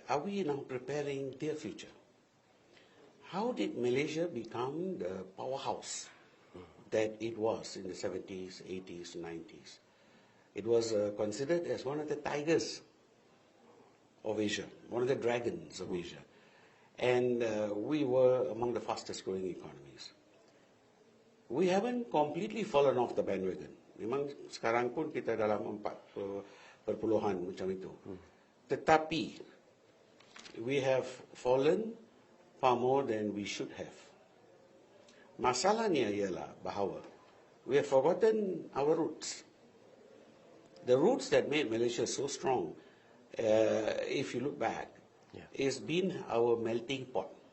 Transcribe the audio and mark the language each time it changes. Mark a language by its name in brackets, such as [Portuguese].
[English] Are we now preparing their future? How did Malaysia become the powerhouse that it was in the 70s, 80s, 90s? It was considered as one of the tigers of Asia, one of the dragons of Asia. And we were among the fastest growing economies. We haven't completely fallen off the bandwagon. [Malay] Memang sekarang pun kita dalam 4% macam itu. Tetapi, [English] we have fallen far more than we should have. [Malay] Masalahnya ialah bahawa [English] we have forgotten our roots. The roots that made Malaysia so strong, if you look back, it's been our melting pot.